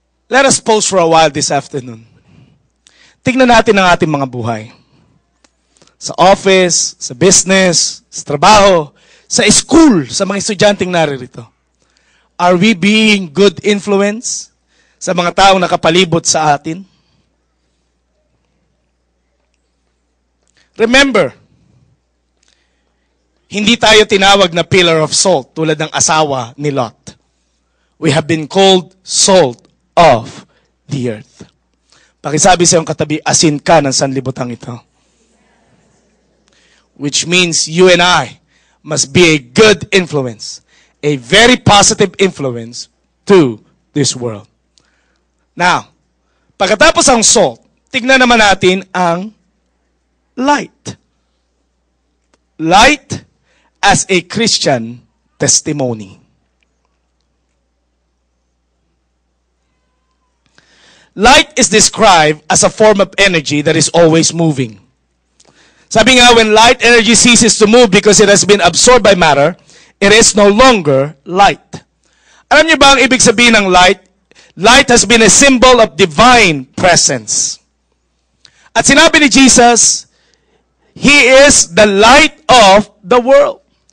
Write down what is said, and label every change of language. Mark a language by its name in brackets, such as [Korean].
[English] Let us pause for a while this afternoon. [Filipino] Tingnan natin ang ating mga buhay. Sa office, sa business, sa trabaho, sa school, sa mga estudyanteng naririto. [English] Are we being good influence [Filipino] sa mga taong nakapalibot sa atin? Remember, hindi tayo tinawag na [English] pillar of salt [Filipino] tulad ng asawa ni Lot. [English] We have been called salt of the earth. [Filipino] Pakisabi sa iyong katabi, asin ka ng sanlibutan ito. [English] Which means you and I must be a good influence, a very positive influence to this world. [Filipino] Now, pagkatapos ang salt, tignan naman natin ang light. [English] Light as a Christian testimony. Light is described as a form of energy that is always moving. [Filipino] Sabi nga, [English] when light energy ceases to move because it has been absorbed by matter, it is no longer light. [Filipino] Alam niyo ba ang ibig sabihin ng light? [English] Light has been a symbol of divine presence. [Filipino] At sinabi ni Jesus, [English] He is the light of the world.